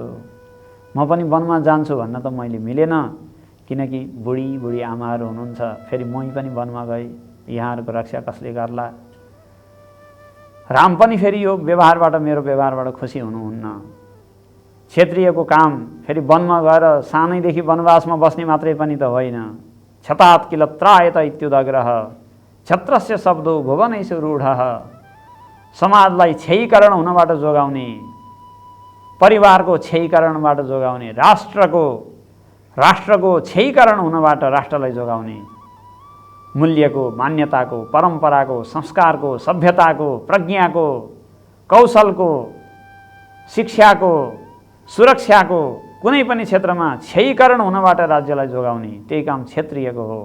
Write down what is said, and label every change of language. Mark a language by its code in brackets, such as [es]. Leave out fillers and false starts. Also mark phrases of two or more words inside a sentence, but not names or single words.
[ne] म पनि वनमा जान्छु भन्न त मैले मिलेन, किनकि बुढी आमाहरू हुनुहुन्छ। फेरि मै पनि वनमा गए, यहाँहरूको रक्षा कसले गर्ला? राम पनि फेरि यो व्यवहारबाट, मेरो व्यवहारबाट खुसी हुनुहुन्न। क्षत्रियको काम फेरि वनमा गएर सानैदेखि वनवासमा बस्ने मात्रै पनि त होइन। [sa] क्षतात् किल त्रायत इत्युदग्रह क्षत्रस्य शब्दो भुवनेषु रूढः। [ne] समाजलाई क्षयीकरण हुनबाट जोगाउने, परिवारको क्षयीकरणबाट जोगाउने, राष्ट्रको क्षयीकरण हुनबाट राष्ट्रलाई जोगाउने, मूल्यको, मान्यताको, परम्पराको, संस्कारको, सभ्यताको, प्रज्ञाको, कौशलको, शिक्षाको, सुरक्षाको कुनै पनि क्षेत्रमा क्षयीकरण हुनबाट राज्यलाई जोगाउने, त्यही काम क्षत्रियको हो।